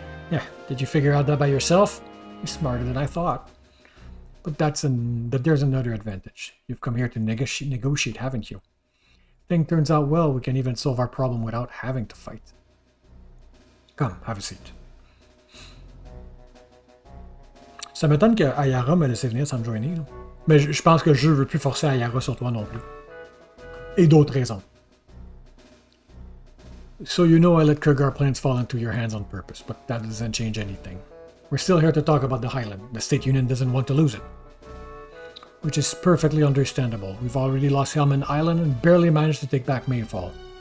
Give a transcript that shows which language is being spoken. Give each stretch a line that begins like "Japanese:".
English: Yeah, did you figure out that by yourself? You're smarter than I thought. But there's another advantage. You've come here to negotiate, haven't you? If things turns out well, we can even solve our problem without having to fight. Come, have a seat.
French: Ça m'étonne que Ayara me laisse venir sans me joiner. Là. Mais je pense que le jeu veut plus forcer Ayara sur toi non plus. Et d'autres raisons.
English: So you know I let Kurgard plans fall into your hands on purpose, but that doesn't change anything. We're still here to talk about the Highland. The State Union doesn't want to lose it. Which is perfectly understandable. We've already lost Helman Island and barely managed to take back Mayfall.